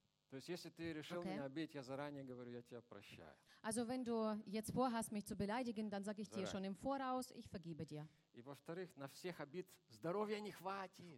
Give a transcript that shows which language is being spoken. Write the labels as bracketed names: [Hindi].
[Russian] То есть, если ты решил меня обидеть, я заранее говорю, я тебя прощаю. [German] Also, wenn du jetzt vorhast, mich zu beleidigen, dann sage ich dir schon im Voraus, ich vergebe dir. [Russian] И во-вторых, на всех обид здоровья не хватит.